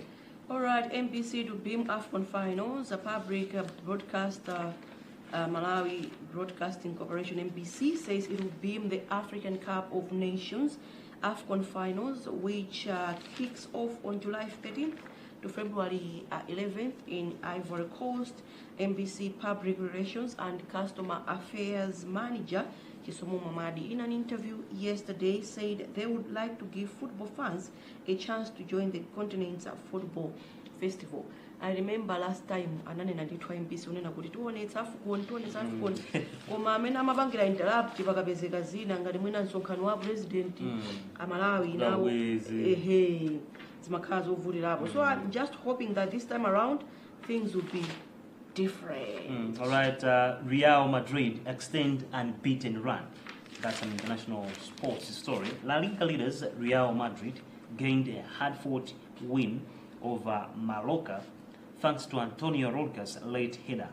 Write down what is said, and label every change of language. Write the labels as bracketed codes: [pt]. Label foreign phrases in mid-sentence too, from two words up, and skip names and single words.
[en] All right, NBC to beam AFCON finals. A public broadcaster, Malawi Broadcasting Corporation (NBC) says it will beam the African Cup of Nations AFCON finals, which kicks off on July 13th to February 11th in Ivory Coast. NBC Public Relations and Customer Affairs Manager Kisomo Mamadi, in an interview yesterday, said they would like to give football fans a chance to join the continent's football festival. I remember last time [ny] ananena ndithu NBC unena kuti tuonetsa AFCON koma amene amapangira interrupt pakapezeka zina ngati mwina msonkhano wa president amalawi nawo zimakhala zovutirapo. [en] So I'm just hoping that this time around things will be different. All right, Real Madrid extend unbeaten run. That's an international sports story. La Liga leaders Real Madrid gained a hard-fought win over Mallorca thanks to Antonio Rodriguez's late header.